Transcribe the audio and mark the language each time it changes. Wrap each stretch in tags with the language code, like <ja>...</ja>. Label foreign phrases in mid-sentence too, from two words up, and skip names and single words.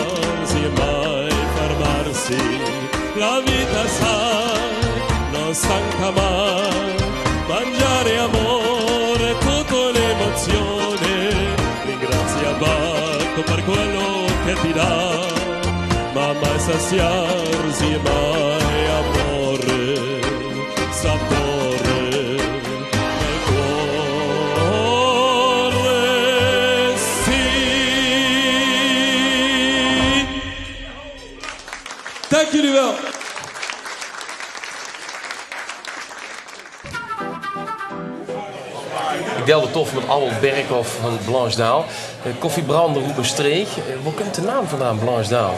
<it>e mai fermarsi, la vita sai, non stanca mai, mangiare amore, tutto l'emozione, ringrazia Bacco per quello che ti dà, ma mai saziarsi e mai amore, sapore nel cuore, sì.</it> <nl>Dank jullie wel. Ik deelde tof met Albert Berghoff van Blanche Daal. Koffiebrander Ruben Streeg. Waar komt de naam vandaan, Blanche Daal?</nl>